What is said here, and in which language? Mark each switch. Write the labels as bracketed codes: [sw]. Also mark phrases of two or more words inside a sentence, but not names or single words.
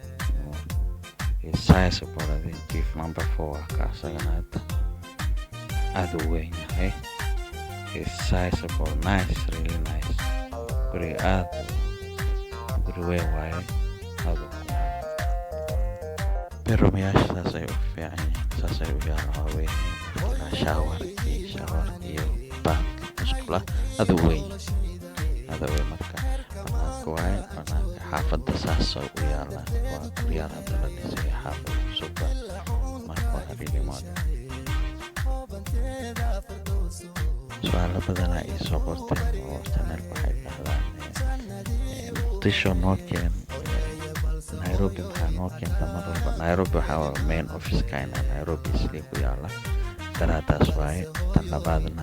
[so] sizable jiif number 4 ka asagana aad u weyn yahay [en] sizable nice really nice [so] guri weyn waaye bedroomyaasha saas ay u fiican yihiin saas ay u yaalaan weyn shower iyo bank musqula aad u weyn marka waaye xaafadda saas u yaalaan waa guryaha hadda la dhisay xaafadda cusub marka waa [en] really modern [so] su'aalo badan ay soo qorteen oo channel waxay dhahdaan Muqdisho noo keen Nairobi maxaa noo keenta mar walba Nairobi waxaa [en] main office [so] kaina Nairobi isli ku yaala daraadaas waaye tan labaadna